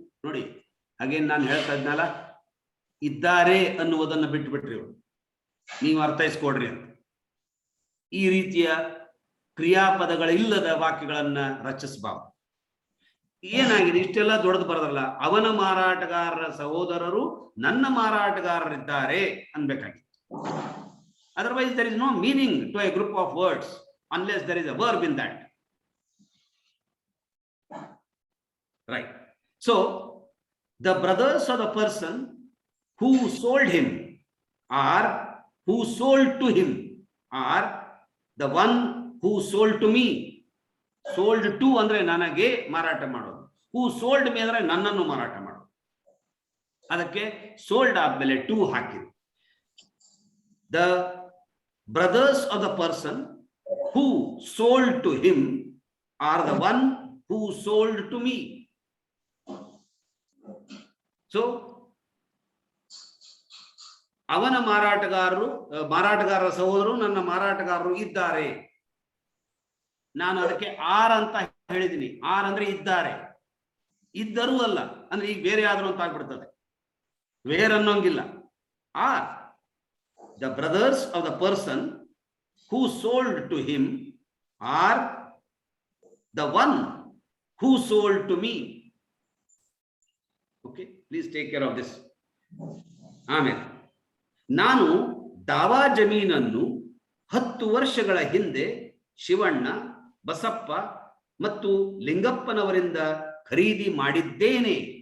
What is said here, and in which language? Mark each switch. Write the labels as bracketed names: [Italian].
[Kannada] ನೋಡಿ, ಹಾಗೇನು ನಾನು ಹೇಳ್ತಾ ಇದ್ನಲ್ಲ, ಇದ್ದಾರೆ ಅನ್ನುವುದನ್ನು ಬಿಟ್ಟುಬಿಟ್ರಿ ಅವರು, ನೀವು ಅರ್ಥೈಸ್ಕೊಡ್ರಿ ಅಂತ. ಈ ರೀತಿಯ ಕ್ರಿಯಾಪದಗಳಿಲ್ಲದ ವಾಕ್ಯಗಳನ್ನ ರಚಿಸಬಾರದು. ಏನಾಗಿದೆ, ಇಷ್ಟೆಲ್ಲ ದೊಡ್ಡದು ಬರೋದಲ್ಲ. ಅವನ ಮಾರಾಟಗಾರರ ಸಹೋದರರು ನನ್ನ ಮಾರಾಟಗಾರರಿದ್ದಾರೆ ಅನ್ಬೇಕಾಗಿತ್ತು. [English] Otherwise there is no meaning to a group of words unless there is a verb in that. Right. So the brothers of the person who sold him or who sold to him are the one who sold to me. [Kannada] Sold to ಅಂದ್ರೆ ನನಗೆ ಮಾರಾಟ ಮಾಡೋದು, [English] who sold me [Kannada] ಅಂದ್ರೆ ನನ್ನನ್ನು ಮಾರಾಟ ಮಾಡೋದು. ಅದಕ್ಕೆ sold ಆದ್ಮೇಲೆ to ಹಾಕಿದ್ರು. [English] The brothers of the person who sold to him are the one who sold to me. [Kannada] So ಅವನ ಮಾರಾಟಗಾರರ ಸಹೋದರರು ನನ್ನ ಮಾರಾಟಗಾರರು ಇದ್ದಾರೆ. ನಾನು ಅದಕ್ಕೆ ಆರ್ ಅಂತ ಹೇಳಿದ್ದೀನಿ. ಆರ್ ಅಂದ್ರೆ ಇದ್ದಾರೆ, ಇದ್ದರೂ ಅಲ್ಲ ಅಂದ್ರೆ ಈಗ ಬೇರೆ ಆದ್ರೂ ಅಂತ ಆಗ್ಬಿಡ್ತದೆ, ವೇರ್ ಅನ್ನೋಂಗಿಲ್ಲ. [English] Are the brothers of the person who sold to him are the one who sold to me. Okay, please take care of this. [Kannada] ಆಮೇಲೆ ನಾನು ದಾವಾ ಜಮೀನನ್ನು 10 ವರ್ಷಗಳ ಹಿಂದೆ ಶಿವಣ್ಣ, ಬಸಪ್ಪ ಮತ್ತು ಲಿಂಗಪ್ಪನವರಿಂದ ಖರೀದಿ ಮಾಡಿದ್ದೇನೆ.